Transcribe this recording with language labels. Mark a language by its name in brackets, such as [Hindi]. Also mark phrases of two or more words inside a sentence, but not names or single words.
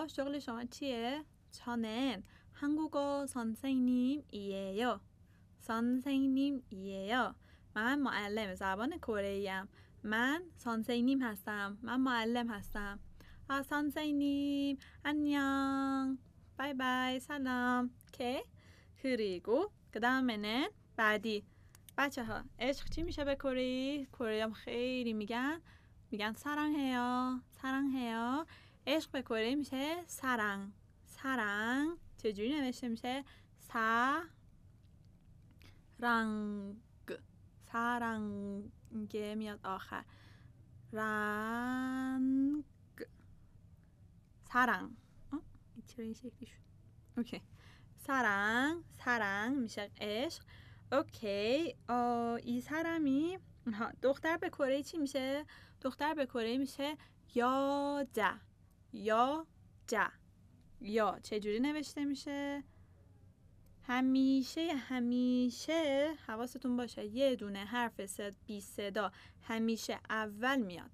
[Persian] شغل شما چیه؟ [Korean] 저는 한국어 선생님이에요. [Persian] من معلم زبان کره‌ایم. من 선생님 هستم. من معلم هستم. [Korean] 선생님 안녕. 바이바이. سلام. 오케이. 그리고 그 다음에는 بعدی. [Persian] بچه‌ها عشق چی میشه به کره؟ کره خیلی میگن 사랑해요. عشق به کره میشه 사랑. چجوری نوشته میشه؟ سارنگ میاد آخر. سارنگ. چرا این شکلی شد؟ اوکی. سارنگ میشه عشق. اوکی. [Korean] 이 사람이 [Persian] دختر به کره چی میشه؟ دختر به کره میشه یا جا. یا جا. یا چجوری نوشته میشه؟ همیشه حواستون باشه یه دونه حرف بی صدا همیشه اول میاد.